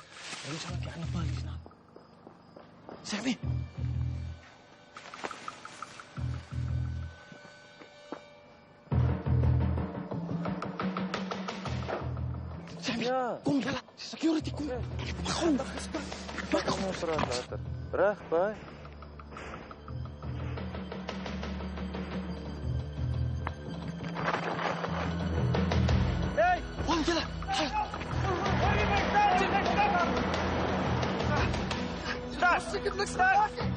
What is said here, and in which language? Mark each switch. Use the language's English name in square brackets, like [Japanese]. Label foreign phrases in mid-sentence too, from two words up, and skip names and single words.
[Dutch] Hoe zal ik je aan de baan staan? Zeg me. Ja. Kom, Jelle. Security, kom. Kom. [Afrikaans] Kom ons praat later. Reg, bye. [Dutch] Hey! Kom, Jelle. Stop! Ik heb niks gedaan.